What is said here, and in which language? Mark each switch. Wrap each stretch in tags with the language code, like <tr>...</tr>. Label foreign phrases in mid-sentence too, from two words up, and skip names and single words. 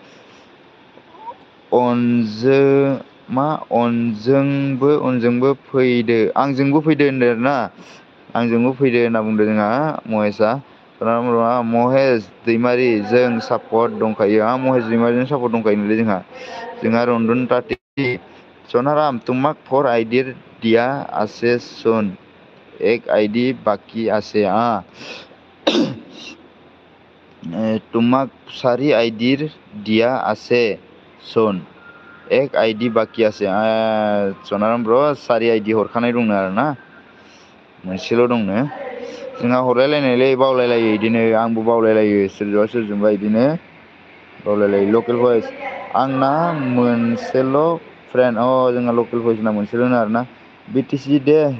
<brx>अनजोंबो फैदो आंजोंबो फैदो होनदों आरोना आंजोंबो फैदो होनना बुंदों जोंहा महेशआ महेश दैमारि जों सापर्ट दंखायो महेश दैमारिजों सापर्ट दंखायो नोंलै जोंहा रन्धन टाटि सनाराम</brx> <as>তোমাক 4 আইডি দিয়া আছে শুন এক আইডি বাকী আছে তোমাক 4 আইডি দিয়া আছে শুন এক আইডি বাকী আছে</as> <brx>सनाराम ब्र 4 आइडि हरखानाय दंनो आरोना मोनसेल' दंनो जोंहा हरलायलायनायलै बावलायलायो बिदिनो आंबो बावलायलायो सोरजोंबा बिदिनो बावलायलायो लकेल भइस आंना मोनसेल' फ्रेन्ड जोंहा लकेल भइसना मोनसेल' आरोना बिटिसि दे</brx>